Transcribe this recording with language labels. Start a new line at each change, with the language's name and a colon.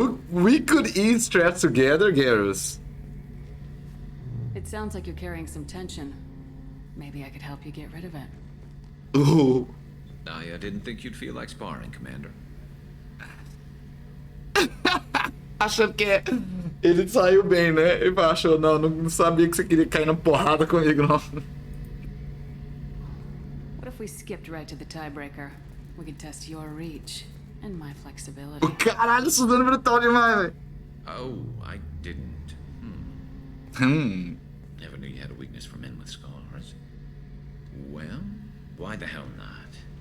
English: We could eat stress together, Garrus. It sounds like you're carrying some tension. Maybe I could help you get rid of it. Ooh. I didn't think you'd feel like sparring, Commander.
Portuguese: Achando que ele saiu bem, né? Ele achou, não sabia que você queria cair na porrada comigo, não.
English: What if we skipped right to the tiebreaker? We could test your reach and my flexibility.
Portuguese: Caralho, Suzanne Brutal demais, velho.
English: Oh, I didn't. Never knew you had a weakness for men with scars. Well, why the hell not?